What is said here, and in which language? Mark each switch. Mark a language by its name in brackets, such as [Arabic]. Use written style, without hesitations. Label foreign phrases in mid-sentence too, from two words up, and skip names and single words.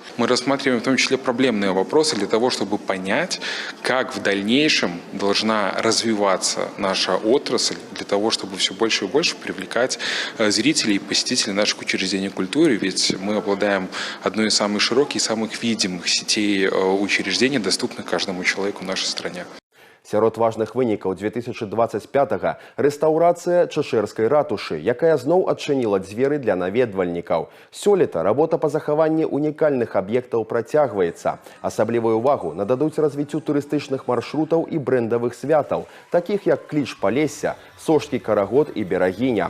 [Russian] Мы рассматриваем в том числе проблемные вопросы для того, чтобы понять, как в дальнейшем должна развиваться наша отрасль, для того, чтобы все больше и больше привлекать зрителей и посетителей наших учреждений культуры, ведь мы обладаем одной из самых широких и самых видимых сетей учреждений, доступных каждому человеку в нашей стране. [Belarusian] Сярод важных вынікаў 2025-го – рэстаўрацыя Чэшэрскай ратушы, якая зноў адчыніла дзверы для наведвальнікаў. Сёлета работа па захаванні унікальных аб'ектаў працягваецца. Асаблівую ўвагу нададуць развіццю турыстычных маршрутаў і брэндавых святаў, такіх як Кліч Палесся, Сожскі карагод і Берагіня.